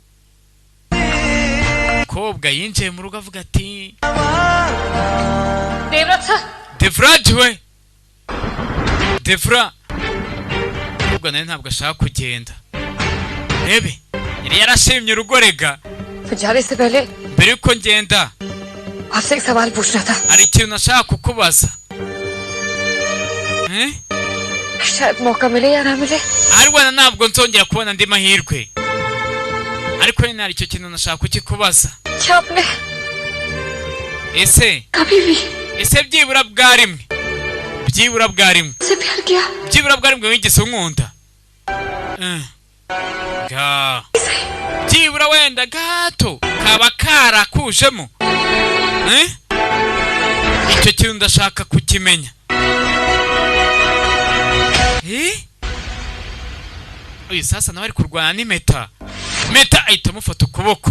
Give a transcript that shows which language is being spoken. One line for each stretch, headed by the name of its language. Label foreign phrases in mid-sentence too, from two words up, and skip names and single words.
Kinyarwanda: kobwa yinjiye mu rugo avuga ati Devraj we, Devra. kobwa nawe ntabwo ashaka kugenda, rebe yari yarashimye urugo rega. mbere yuko ngenda
Hindi: आपसे एक सवाल पूछना था।
Kinyarwanda: hari ikintu nashaka kukubaza.
Hindi: शायद मौका मिले या ना मिले।
Kinyarwanda: ariko ntabwo nzongera kubona andi mahirwe, ariko nyine hari icyo kintu nashaka kukikubaza.
Hindi: क्या आपने
Kinyarwanda: ese
Hindi: कभी भी
Kinyarwanda: byibura bwa rimwe, byibura bwa rimwe,
Hindi: से प्यार किया?
Kinyarwanda: byibura bwa rimwe wigeze unkunda? byibura wenda gato kaba karakujemo? icyo kintu ndashaka kukimenya. uyu sasa nawe ari kurwana n'impeta, impeta ahita amufata ukuboko.